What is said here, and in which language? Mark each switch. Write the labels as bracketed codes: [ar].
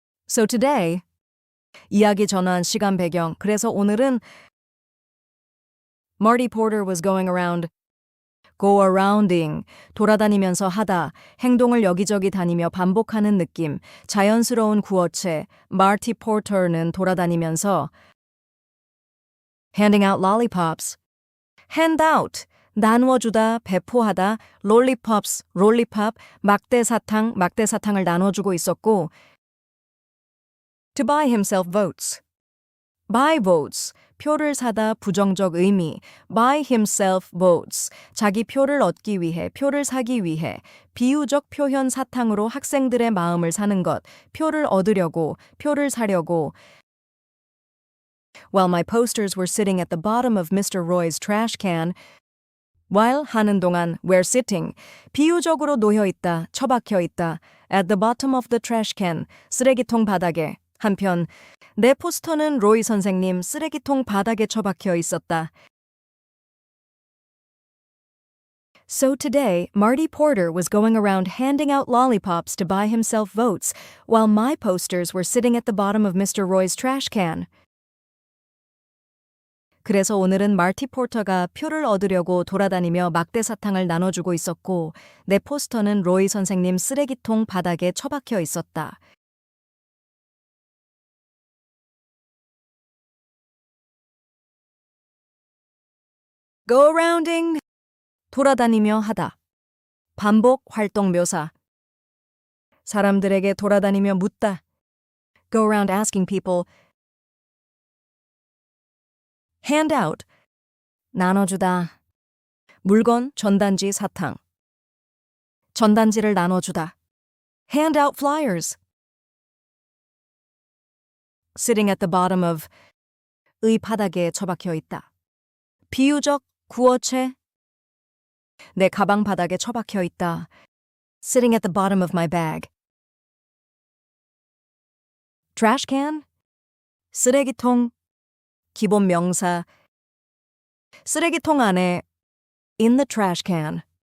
[en] So today, [ko] 이야기 전환 시간 배경. 그래서 오늘은 [en] Marty Porter was going around, go arounding, [ko] 돌아다니면서 하다, 행동을 여기저기 다니며 반복하는 느낌, 자연스러운 구어체, Marty Porter는 돌아다니면서 [en] handing out lollipops, hand out, [ko] 나누어주다, 배포하다, lollipops, 롤리팝, 막대사탕을 나눠주고 있었고 [en] to buy himself votes. [ko] buy votes, 표를 사다 부정적 의미. [en] buy himself votes, [ko] 자기 표를 얻기 위해, 표를 사기 위해. 비유적 표현 사탕으로 학생들의 마음을 사는 것. 표를 얻으려고, 표를 사려고. [en] While my posters were sitting at the bottom of Mr. Roy's trash can, while [ko] 하는 동안 [en] were sitting, [ko] 비유적으로 놓여 있다, 처박혀 있다. [en] at the bottom of the trash can, [ko] 쓰레기통 바닥에. 한편 내 포스터는 로이 선생님 쓰레기통 바닥에 처박혀 있었다. [en] So today, Marty Porter was going around handing out lollipops to buy himself votes, while my posters were sitting at the bottom of Mr. Roy's trash can. [ko] 그래서 오늘은 마티 포터가 표를 얻으려고 돌아다니며 막대 사탕을 나눠주고 있었고, 내 포스터는 로이 선생님 쓰레기통 바닥에 처박혀 있었다. Go arounding. 돌아다니며 하다. 반복 활동 묘사. 사람들에게 돌아다니며 묻다. [en] Go around asking people. [ko] Hand out. 나눠주다. 물건, 전단지, 사탕. 전단지를 나눠주다. [en] Hand out flyers. Sitting at the bottom of. [ko] 의 바닥에 처박혀 있다. 비유적 구어체. 내 가방 바닥에 처박혀 있다. [en] Sitting at the bottom of my bag. [ko] Trash can. 쓰레기통. 기본 명사. 쓰레기통 안에. [en] In the trash can.